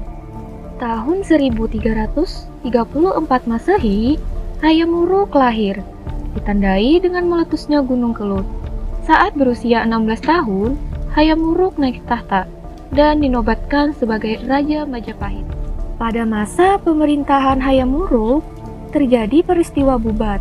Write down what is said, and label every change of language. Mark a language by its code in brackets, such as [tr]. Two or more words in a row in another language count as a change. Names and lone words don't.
[id] Tahun 1334 Masehi, Hayam Wuruk lahir, ditandai dengan meletusnya Gunung Kelut. Saat berusia 16 tahun, Hayam Wuruk naik tahta dan dinobatkan sebagai Raja Majapahit. Pada masa pemerintahan Hayam Wuruk, terjadi peristiwa Bubat.